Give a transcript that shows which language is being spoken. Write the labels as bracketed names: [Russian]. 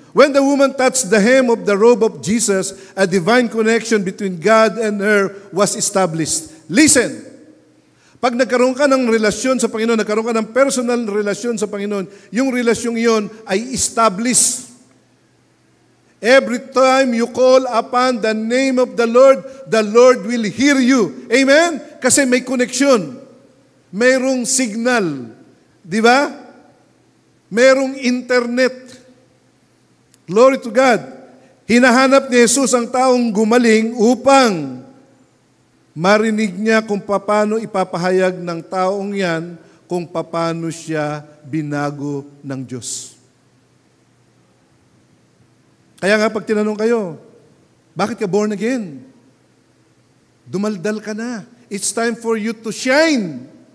[English] When the woman touched the hem of the robe of Jesus, a divine connection between God and her was established. [Filipino] Listen, pag nagkaroon ka ng relasyon sa Panginoon, nagkaroon ka ng personal relasyon sa Panginoon, yung relasyong iyon ay established. [English] Every time you call upon the name of the Lord will hear you. [Filipino] Amen? Kasi may connection. Mayroong signal. Di ba? Mayroong internet. [English] Glory to God. [Filipino] Hinahanap ni Jesus ang taong gumaling upang marinig niya kung paano ipapahayag ng taong yan kung paano siya binago ng Diyos. Kaya nga pag tinanong kayo, bakit ka born again? Dumaldal ka na. [English] It's time for you to shine.